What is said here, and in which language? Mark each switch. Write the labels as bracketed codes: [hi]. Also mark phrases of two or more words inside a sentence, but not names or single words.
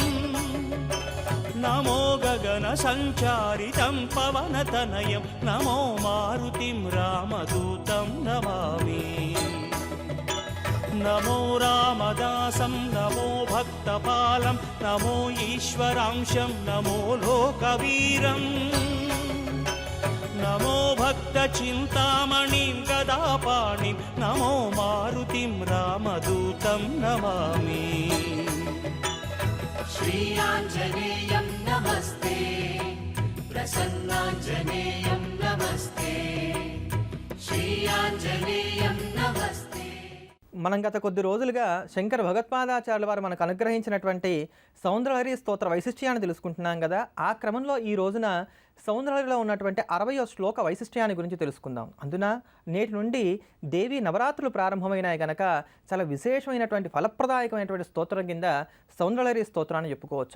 [sa] నమో గగన సంచారితం పవనతనయం నమో మారుతిం రామదూతం నమామి నమో రామదాసం నమో భక్తపాలం నమో ఈశ్వరాంశం నమో లోకవీరం నమో భక్త చింతామణిం గదాపాణిం నమో మారుతిం రామదూతం నమామి श्रीयाञ्जनेयं नमस्ते प्रसन्नाञ्जनेयं नमस्ते श्रीयाञ्जनेयं नमस्ते [te] మనం గత కొద్ది రోజులుగా శంకర భగవత్పాదాచార్యుల వారు మనకు అనుగ్రహించినటువంటి సౌందర్యహరి స్తోత్ర వైశిష్ట్యాన్ని తెలుసుకుంటున్నాం కదా. ఆ క్రమంలో ఈ రోజున సౌందర్యహరిలో ఉన్నటువంటి 60వ శ్లోక వైశిష్ట్యాన్ని గురించి తెలుసుకుందాం. అందున నేటి నుండి దేవి నవరాత్రులు ప్రారంభమైనాయి గనక చాలా విశేషమైనటువంటి ఫలప్రదాయకమైనటువంటి స్తోత్రం కింద సౌందర్యహరి స్తోత్రాన్ని చెప్పుకోవచ్చు.